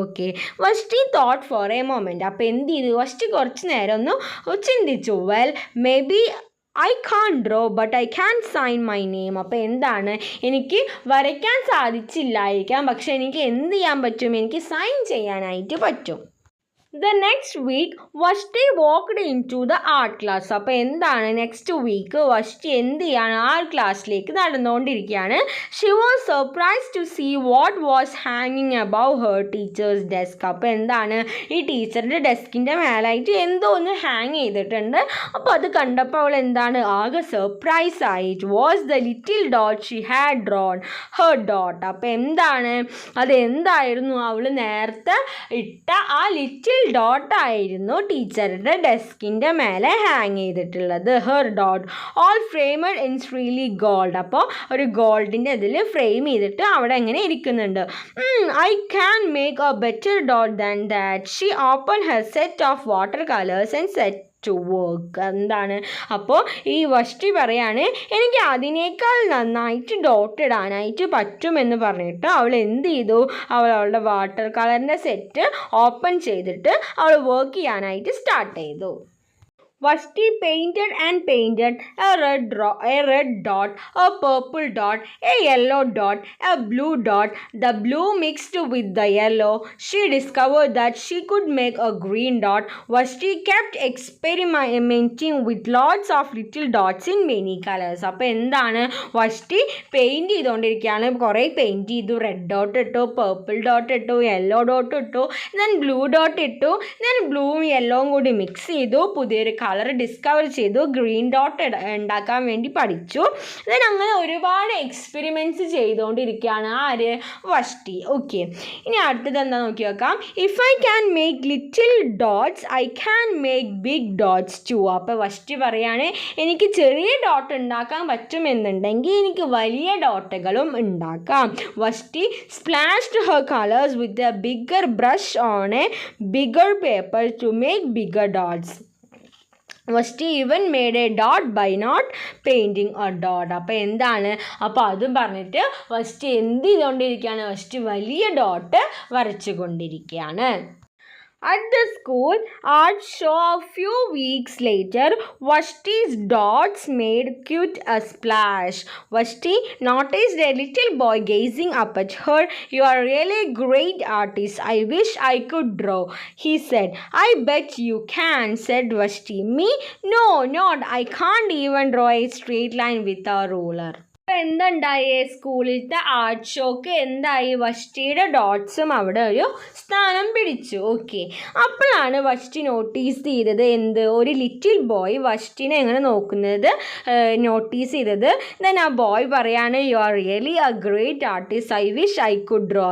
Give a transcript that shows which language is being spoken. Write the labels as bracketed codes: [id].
[ml] Okay, [en] Vashti thought for a moment. [ml] അപ്പോൾ എന്ത് ചെയ്തു? വഷ്ടി കുറച്ച് നേരം ഒന്ന് ചിന്തിച്ചു. [en] Well maybe I can't draw but I can sign my name. [ml] അപ്പോൾ എന്താണ്, എനിക്ക് വരയ്ക്കാൻ സാധിച്ചില്ലായിരിക്കാം, പക്ഷെ എനിക്ക് എന്ത് ചെയ്യാൻ പറ്റും? എനിക്ക് സൈൻ ചെയ്യാനായിട്ട് പറ്റും. [en] The next week, Vashti walked into the art class. [ml] അപ്പോൾ എന്താണ്, നെക്സ്റ്റ് വീക്ക് വഷ്ടി എന്ത് ചെയ്യാണ്? ആർട്ട് ക്ലാസ്സിലേക്ക് നടന്നുകൊണ്ടിരിക്കുകയാണ്. [en] She was surprised to see what was hanging above her teacher's desk. [ml] അപ്പോൾ എന്താണ്, ഈ ടീച്ചറിൻ്റെ ഡെസ്കിൻ്റെ മേലായിട്ട് എന്തോ ഒന്ന് ഹാങ് ചെയ്തിട്ടുണ്ട്. അപ്പോൾ അത് കണ്ടപ്പോൾ അവൾ എന്താണ്, ആകെ സർപ്രൈസ് ആയി. [en] It was the little dot she had drawn, her dot. [ml] അപ്പോൾ എന്താണ്, അതെന്തായിരുന്നു? അവൾ നേരത്തെ ഇട്ട ആ ലിറ്റിൽ ഡോട്ട് ആയിരുന്നു ടീച്ചറുടെ ഡെസ്കിൻ്റെ മേലെ ഹാങ് ചെയ്തിട്ടുള്ളത്. [en] Her dot all framed in swirly gold. [ml] അപ്പോൾ ഒരു ഗോൾഡിൻ്റെ ഇതിൽ ഫ്രെയിം ചെയ്തിട്ട് അവിടെ എങ്ങനെ ഇരിക്കുന്നുണ്ട്. [en] I can make a better dot than that. She open her set of water colours and set to work. [ml] എന്താണ്, അപ്പോൾ ഈ വഷ്ടി പറയാണ്, എനിക്ക് അതിനേക്കാൾ നന്നായിട്ട് ഡോട്ട് ഇടാനായിട്ട് പറ്റുമെന്ന് പറഞ്ഞിട്ട് അവൾ എന്ത് ചെയ്തു? അവളുടെ വാട്ടർ കളറിൻ്റെ സെറ്റ് ഓപ്പൺ ചെയ്തിട്ട് അവൾ വർക്ക് ചെയ്യാനായിട്ട് സ്റ്റാർട്ട് ചെയ്തു. [en] Vashti painted and painted a red dot, a purple dot, a yellow dot, a blue dot. The blue mixed with the yellow. She discovered that she could make a green dot. Vashti kept experimenting with lots of little dots in many colors. [ml] അപ്പോൾ എന്താണ്, വഷ്ടി paint ചെയ്തുകൊണ്ടിരിക്കുകയാണ്. കുറേ paint ചെയ്തു. Red dot ഇട്ടു, purple dot ഇട്ടു, yellow dot ഇട്ടു, then blue dot ഇട്ടു, then ബ്ലൂവും യെല്ലോവും കൂടി മിക്സ് ചെയ്തു, പുതിയൊരു കളർ ഡിസ്കവർ ചെയ്തു, ഗ്രീൻ ഡോട്ട് ഉണ്ടാക്കാൻ വേണ്ടി പഠിച്ചു. ദെൻ അങ്ങനെ ഒരുപാട് എക്സ്പെരിമെൻറ്റ്സ് ചെയ്തുകൊണ്ടിരിക്കുകയാണ് ആര്? വഷ്ടി. ഓക്കെ, ഇനി അടുത്തത് എന്താ നോക്കി നോക്കാം. [en] If I can make little dots I can make big dots too. [ml] അപ്പോൾ വഷ്ടി പറയാണ് എനിക്ക് ചെറിയ ഡോട്ട് ഉണ്ടാക്കാൻ പറ്റുമെന്നുണ്ടെങ്കിൽ എനിക്ക് വലിയ ഡോട്ടുകളും ഉണ്ടാക്കാം. [en] Vashti splashed her colours with a bigger brush on a bigger paper to make bigger dots. Vashti even made a dot by not painting a dot. [ml] അപ്പോൾ എന്താണ്, അപ്പോൾ അതും പറഞ്ഞിട്ട് വഷ്ടി എന്ത് ചെയ്തുകൊണ്ടിരിക്കുകയാണ്? വഷ്ടി വലിയ ഡോട്ട് വരച്ചു കൊണ്ടിരിക്കുകയാണ്. [en] At the school art show a few weeks later, Vashti's dots made quite a splash. Vashti noticed a little boy gazing up at her. You are really a great artist. I wish I could draw, he said. I bet you can, said Vashti. Me? No, not. I can't even draw a straight line with a ruler. [ml] അപ്പോൾ എന്തുണ്ടായി? സ്കൂളിലത്തെ art shock എന്തായി? വഷ്ടിയുടെ ഡോട്ട്സും അവിടെ ഒരു സ്ഥാനം പിടിച്ചു. Okay, അപ്പോഴാണ് വഷ്ടി notice ചെയ്തത് എന്ത്? ഒരു ലിറ്റിൽ ബോയ് വഷ്ടിനെ എങ്ങനെ നോക്കുന്നത് നോട്ടീസ് ചെയ്തത്. ദെൻ ആ ബോയ് പറയാണ് [en] You are really a great artist, I wish I could draw.